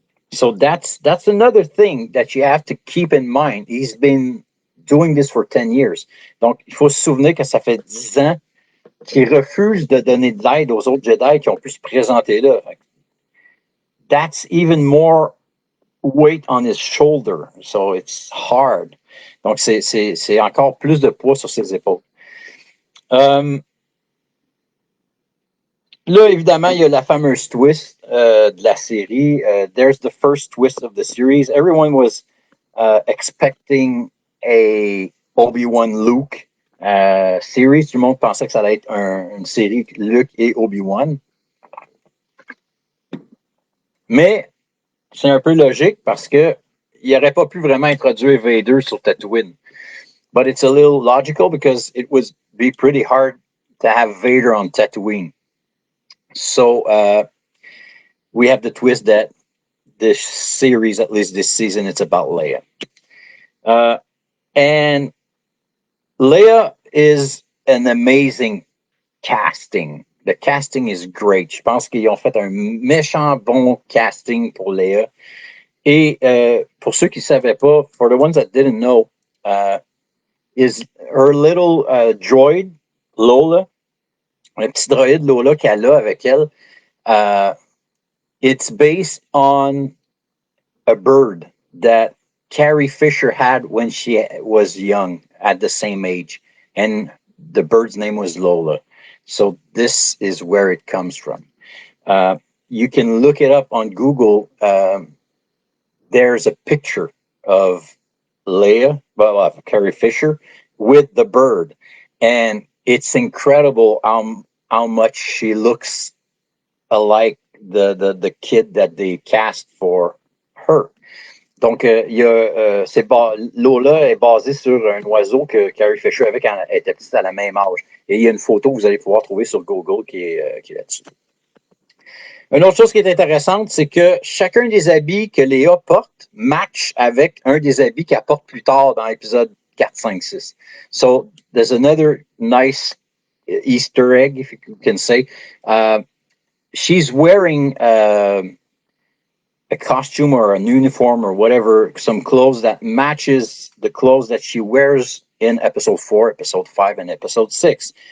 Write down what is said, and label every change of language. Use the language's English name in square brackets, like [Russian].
[English] So that's another thing that you have to keep in mind. He's been doing this for 10 years. [French] Donc, il faut se souvenir que ça fait 10 ans qu'il refuse de donner de l'aide aux autres Jedi qui ont pu se présenter là. [English] That's even more weight on his shoulder. So it's hard. [French] Donc, c'est encore plus de poids sur ses épaules. Là, évidemment, il y a la fameuse twist de la série. [English] There's the first twist of the series. Everyone was expecting a Obi-Wan Luke series. [French] Tout le monde pensait que ça allait être une série Luke et Obi-Wan. Mais c'est un peu logique parce que il n'aurait pas pu vraiment introduire Vader sur Tatooine. [English] But it's a little logical because it would be pretty hard to have Vader on Tatooine. So we have the twist that this series, at least this season, it's about Leia. And Leia is an amazing casting. The casting is great. [French] Je pense qu'ils ont fait un méchant bon casting pour Leia. Et pour ceux qui ne savaient pas, [English] for the ones that didn't know, is her little droid, Lola, [French] un petit droïde Lola qu'elle a avec elle, [English] it's based on a bird that Carrie Fisher had when she was young, at the same age. And the bird's name was Lola. So this is where it comes from. You can look it up on Google. There's a picture of Leia, Carrie Fisher, with the bird. And it's incredible how much she looks alike the kid that they cast for her. [French] Donc, Lola est basée sur un oiseau que Carrie Fisher avait quand elle était petite à la même âge. Et il y a une photo que vous allez pouvoir trouver sur Google qui est là-dessus. Une autre chose qui est intéressante, c'est que chacun des habits que Léa porte match avec un des habits qu'elle porte plus tard dans l'épisode 4, 5, 6. [English] So, there's another nice Easter egg, if you can say. She's wearing a costume or an uniform or whatever, some clothes that matches the clothes that she wears in episode 4, episode 5, and episode 6.